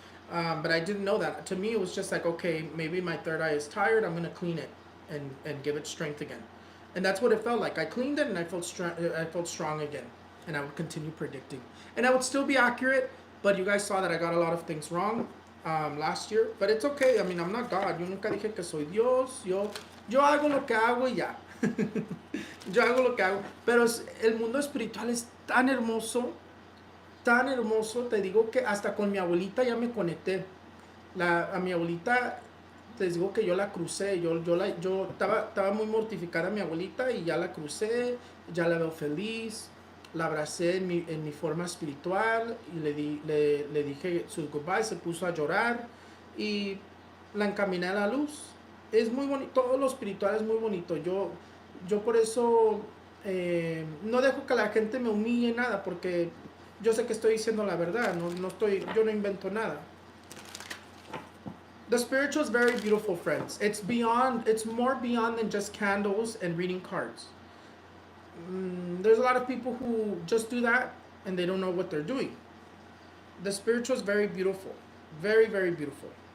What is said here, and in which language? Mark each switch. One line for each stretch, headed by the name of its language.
English: But I didn't know that. To me, it was just like, okay, maybe my third eye is tired. I'm gonna clean it and give it strength again, and that's what it felt like. I cleaned it and I felt strong. I felt strong again, and I would continue predicting, and I would still be accurate. But you guys saw that I got a lot of things wrong last year. But it's okay. I mean, I'm not God.
Spanish: Yo nunca dije que soy Dios. Yo hago lo que hago y ya. Yo hago lo que hago. Pero el mundo espiritual es tan hermoso, te digo que hasta con mi abuelita ya me conecté. A mi abuelita, les digo que yo la crucé, yo estaba muy mortificada a mi abuelita y ya la crucé, ya la veo feliz, la abracé en mi forma espiritual y le dije sus goodbye, se puso a llorar y la encaminé a la luz. Es muy bonito, todo lo espiritual es muy bonito. Yo por eso no dejo que la gente me humille nada, porque yo sé que estoy diciendo la verdad, yo no invento nada.
English: The spiritual is very beautiful, friends. It's more beyond than just candles and reading cards. There's a lot of people who just do that and they don't know what they're doing. The spiritual is very beautiful, very, very beautiful.